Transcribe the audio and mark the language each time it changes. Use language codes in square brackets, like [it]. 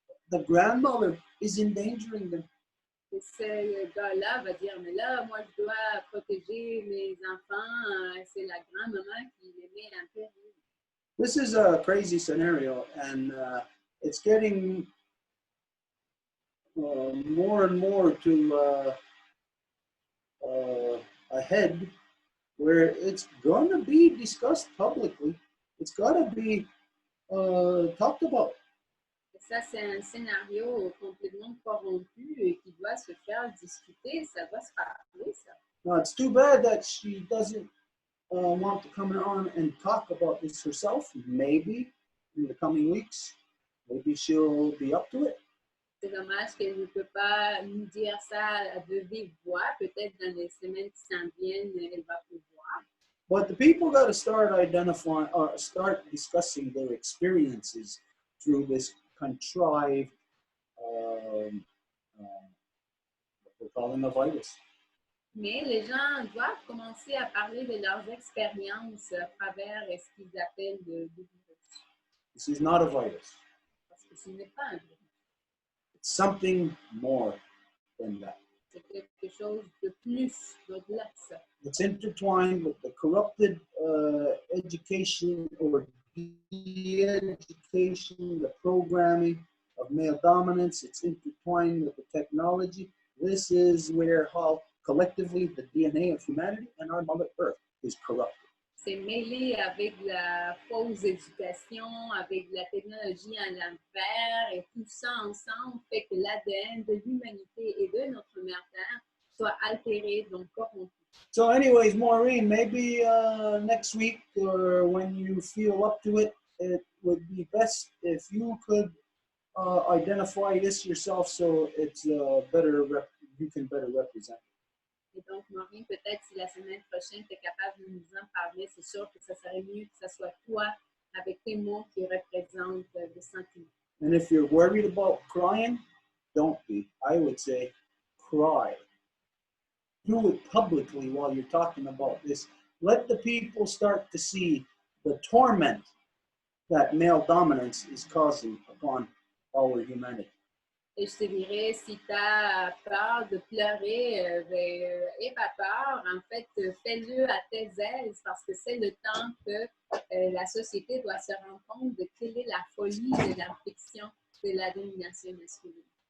[en] The grandmother is endangering them. [fr] Et ce gars-là va dire, mais là, moi, je dois protéger mes enfants. C'est la grand-maman qui les met en péril. [en] This is a crazy scenario, and it's getting more and more to ahead where it's going to be discussed publicly. It's got to be talked about. [fr] Et ça, c'est un scénario complètement corrompu et qui doit se faire discuter. Ça doit se parler, ça. [en] Now, it's too bad that she doesn't want to come on and talk about this herself. Maybe in the coming weeks, maybe she'll be up to it. [fr] C'est dommage qu'elle ne peut pas nous dire ça de vive voix. Peut-être dans les semaines qui s'en viennent, elle va pouvoir. [en] But the people got to start identifying or start discussing their experiences through this contrived, what we're calling a virus. [fr] Mais les gens doivent commencer à parler de leurs expériences à travers ce qu'ils appellent le virus. [en] This is not a virus. [fr] Parce que ce n'est pas un virus. [en] It's something more than that. [fr] C'est quelque chose de plus, d'au-delà de ça. [en] It's intertwined with the corrupted education or de-education, the programming of male dominance. It's intertwined with the technology. This is where how collectively the DNA of humanity and our Mother Earth is corrupted. [fr] C'est mêlé avec la fausse éducation, avec la technologie en l'envers, et tout ça ensemble fait que l'ADN de l'humanité et de notre mère Terre soit altéré, donc corrompu. [en] So anyways, Maureen, maybe next week or when you feel up to it, it would be best if you could identify this yourself so it's you can better represent. [fr] Et donc, Maureen, peut-être si la semaine prochaine, tu es capable de nous en parler, c'est sûr que ça serait mieux que ce soit toi avec tes mots qui représentent le sentiment. [en] And if you're worried about crying, don't be. I would say cry. Do it publicly while you're talking about this. Let the people start to see the torment that male dominance is causing upon our humanity. [fr] Et je te dirais, si tu as peur de pleurer, aie pas peur. En fait, fais-le à tes aises parce que c'est le temps que la société doit se rendre compte de quelle est la folie de la fiction de la domination masculine.